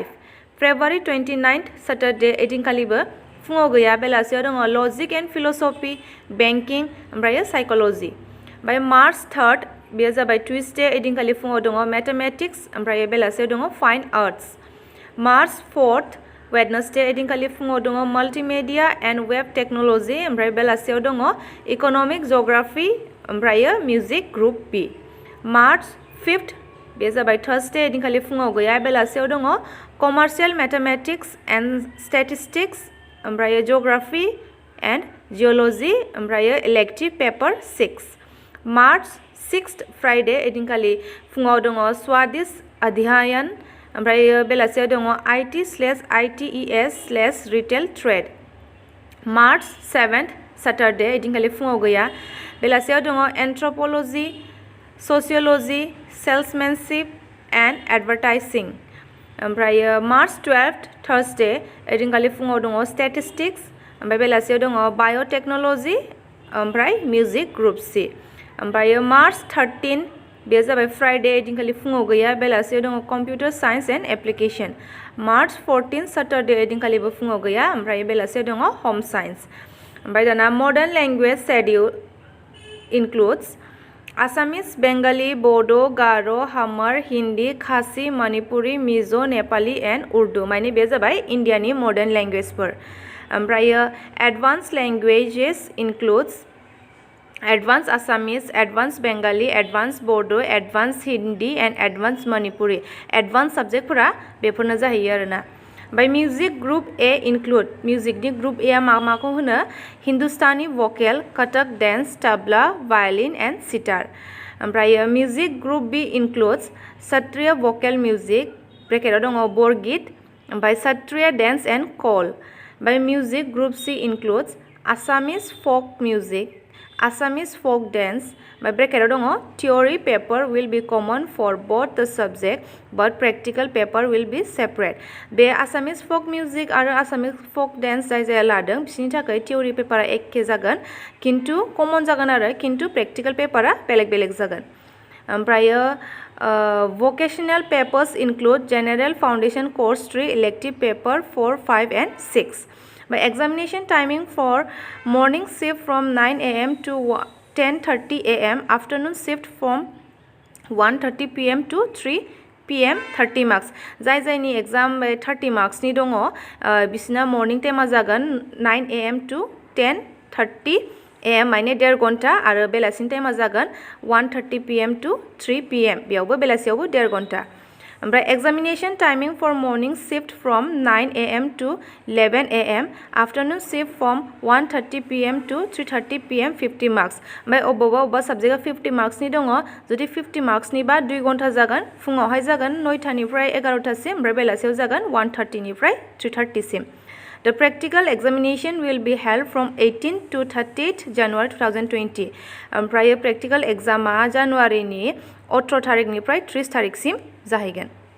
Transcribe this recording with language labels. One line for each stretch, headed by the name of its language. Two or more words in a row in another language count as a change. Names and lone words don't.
English: February 29th Saturday
Bodo: एदिनखालिबो फुङाव गैया, बेलासियाव दङ
English: logic and philosophy, banking
Bodo: ओमफ्राय साइकोलॉजी। ओमफ्राय
English: March 3rd
Bodo: बेयो जाबाय ट्यूसडे एदिनखालि फुङाव दङ मैथमेटिक्स ओमफ्राय बेलासियाव दङ
English: fine arts. March 4th Wednesday
Bodo: एदिनखालि फुङाव दङ
English: multimedia and web technology
Bodo: ओमफ्राय बेलासियाव दङ
English: economic geography
Bodo: ओमफ्राय
English: music group B. March 5th
Bodo: बे जाबाय थर्सडे एदिनखालि फुङाव गैया, बेलासियाव दङ
English: commercial mathematics and statistics
Bodo: ओमफ्राय
English: geography and geology
Bodo: ओमफ्राय
English: elective paper 6. March 6th Friday
Bodo: एदिनखालि फुङाव दङ स्वादिश अध्ययन ओमफ्राय बेलासियाव दङ
English: IT/ITES/retail trade. March 7th Saturday
Bodo: एदिनखालि फुङाव गैया, बेलासियाव दङ
English: anthropology, sociology, salesmanship and advertising.
Bodo: ओमफ्राय
English: March 12th Thursday
Bodo: एदिनखालि फुङाव दङ स्टैटिस्टिक्स ओमफ्राय बेलासियाव दङ बायोटेक्नोलॉजी ओमफ्राय
English: music group C.
Bodo: ओमफ्राय
English: March 13
Bodo: बे जाबाय फ्राइडे एदिनखालि फुङाव गैया, बेलासियाव दङ
English: computer science and application. March 14 Saturday
Bodo: एदिनखालिबो फुङाव गैया, ओमफ्राय बेलासियाव दङ
English: home science.
Bodo: ओमफ्राय दाना
English: modern language schedule includes Assamese, Bengali, Bodo, Garo, Hamar, Hindi, Khasi, Manipuri, Mizo, Nepali and Urdu
Bodo: माने बे जाबाय इंडियानि मॉडर्न लैंग्वेजफोर।
English: ओमफ्राय advanced languages includes advanced Assamese, advanced Bengali, advanced Bodo, advanced Hindi and advanced Manipuri.
Bodo: एडवांस सब्जेक्टफोरा बेफोरनो जाहैयो आरोना।
English: ओमफ्राय music group A include म्यूजिकनि ग्रुप ए
Bodo: माखौ होनो
English: Hindustani vocal, Kathak dance, tabla, violin and sitar. ओमफ्राय music group B includes Sattriya vocal music
Bodo: ब्रेकेटाव दङ बरगीत ओमफ्राय
English: Sattriya dance and kal. ओमफ्राय music group C includes Assamese folk music, Assamese folk dance
Bodo: ओमफ्राय ब्रेकेटाव दङ
English: theory paper will be common for both the subject but practical paper will be separate।
Bodo: बे
English: Assamese folk music
Bodo: आरो
English: Assamese folk dance
Bodo: जाय लादों बिसोरनि थाखाय theory पेपारा एखे जागोन किन्तु कमन जागोन आरो किन्तु practical पेपारा बेलेग जागोन।
English: ओमफ्राय vocational papers include general foundation course 3, elective paper 4, 5 and 6। By examination timing for morning shift from 9 a.m. to 10:30 a.m. afternoon shift from 1:30 p.m. to 3 p.m. 30 marks
Bodo: जायनि एग्जाम 30 मार्क्सनि दङ बिसिना मर्निं टाइमा जागोन 9 a.m.
English: to 10:30 a.m.
Bodo: माने 1.5 घन्टा आरो बेलासिनि टाइमा जागोन 1:30 p.m.
English: to 3 p.m.
Bodo: बेयावबो बेलासियावबो 1.5 घन्टा।
English: ओमफ्राय examination timing for morning shift from 9 AM to 11 AM, afternoon shift from 1:30 PM to 3:30 PM 50 marks.
Bodo: ओमफ्राय अबेबा साबजेक्टआ 50 मार्क्सनि दङ जुदि 50 मार्क्सनि बा 2 घन्टा जागोन फुङावहाय जागोन 9टानिफ्राय 11टासिम ओमफ्राय बेलासियाव जागोन 1:30निफ्राय 3:30 सिम.
English: The practical examination will be held from 18 to 30th January 2020.
Bodo: ओमफ्राय practical examआ जानुवारिनि 18 तारिखनिफ्राय 30 तारिखसिम जाहैगोन.